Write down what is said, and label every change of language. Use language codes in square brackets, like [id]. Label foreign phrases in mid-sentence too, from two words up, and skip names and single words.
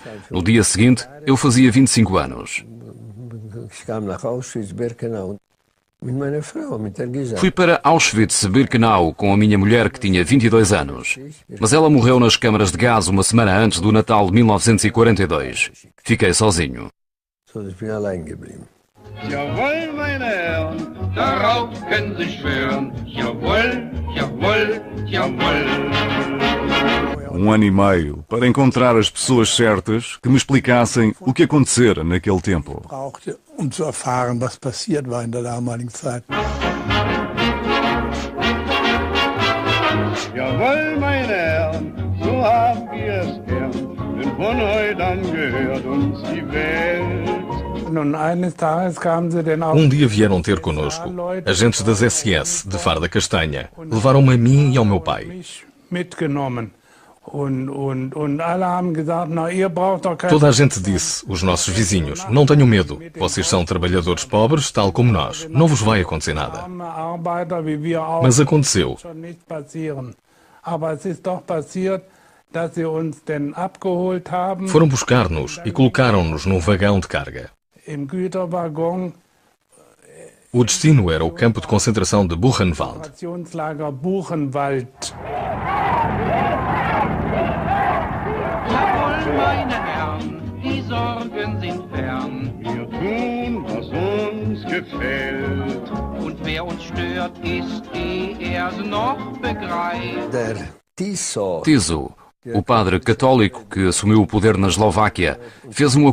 [pt] No dia seguinte, eu fazia 25 anos. Fui para Auschwitz-Birkenau com a minha mulher que tinha 22 anos. Mas ela morreu nas câmaras de gás uma semana antes do Natal de 1942. Fiquei sozinho. [de] Jawohl, meine Herren, darauf können Sie schwören. Jawohl, jawohl, jawohl. [pt] 1 ano e meio para encontrar as pessoas certas que me explicassem o que acontecera naquele tempo. [de] Zu erfahren, was passiert war in der damaligen Zeit. Jawohl, meine Herren, so haben wir es gern, denn von heute an gehört uns die Welt. [pt] Dia vieram ter connosco agentes das SS de farda castanha. Levaram-me a mim e ao meu pai. Toda a gente disse, os nossos vizinhos, não tenham medo, vocês são trabalhadores pobres, tal como nós, não vos vai acontecer nada. Mas aconteceu. Foram buscar-nos e colocaram-nos num vagão de carga. O destino era o campo de concentração de Buchenwald. [de] Meine Herren, die Sorgen sind fern. Wir tun, was uns gefällt. Und wer uns stört, ist er's noch begreift. [pt] Tiso, o padre católico que assumiu o poder na Eslováquia, fez um